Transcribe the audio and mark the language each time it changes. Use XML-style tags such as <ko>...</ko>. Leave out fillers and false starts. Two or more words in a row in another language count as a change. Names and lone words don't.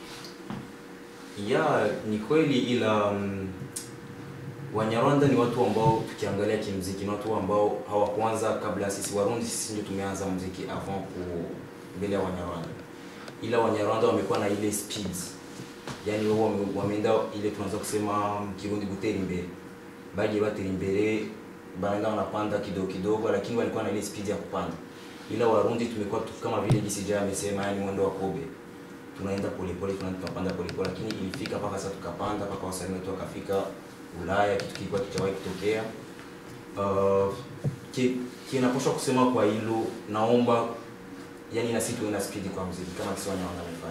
<sw>Ya, ni kweli, ila Wanyarwanda ni watu ambao tukiangalia kimuziki ni watu ambao hawakuanza kabla sisi Warundi. Sisi ndio tumeanza muziki avant mbele ya Wanyarwanda. Ila Wanyarwanda wamekuwa na ile speed. Yaani wao wameenda ile tunaanza kusema Kirundi</sw> <rn>gutera imbere. Baje batera imbere,</rn> <sw>baenda wanapanda kidogo, lakini walikuwa na ile speed ya kupanda. Ila Warundi tumekuwa kama vile Gisija amesema, yani mwendo wa kobe. Tunaenda polepole, tunapanda polepole, lakini ilifika mpaka sasa tukapanda mpaka wasanii wetu wakafika Ulaya, kitu kilikuwa kichawahi kutokea. Kinapaswa kusema kwa hilo, naomba yani na sisi tuwe na speed kwa muziki kama kisi Wanyarwanda wamefanya.</sw>